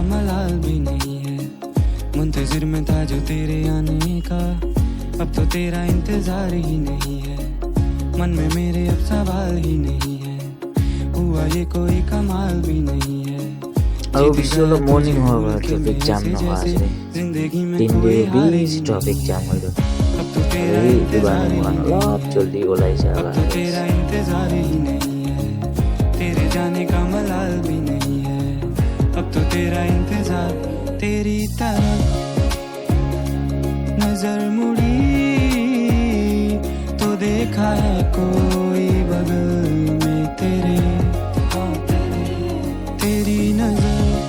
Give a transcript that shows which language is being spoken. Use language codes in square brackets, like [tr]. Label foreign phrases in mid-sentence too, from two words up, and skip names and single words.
[hi] मलाल भी नहीं है मुंतजिर में था जो तेरे आने का अब तो तेरा इंतजार ही नहीं है मन में मेरे अब सवाल ही नहीं है हुआ ये कोई कमाल भी नहीं है [as] আৰু বেছি অলপ মৰ্ণিং হোৱাৰ পৰা ট্ৰেফিক জাম নোহোৱা আছিলে 3 দেৰি বেছি ট্ৰেফিক জাম হৈ গ'ল এইটো কাৰণে মই অলপ জলদি ওলাই যাব [hi] तेरा इंतजार ही नहीं है तेरे जाने का मलाल भी नहीं है अब तो तेरा इंतजार तेरी तरफ नजर मुड़ी तो देखा है कोई बगल में तेरे तेरी नजर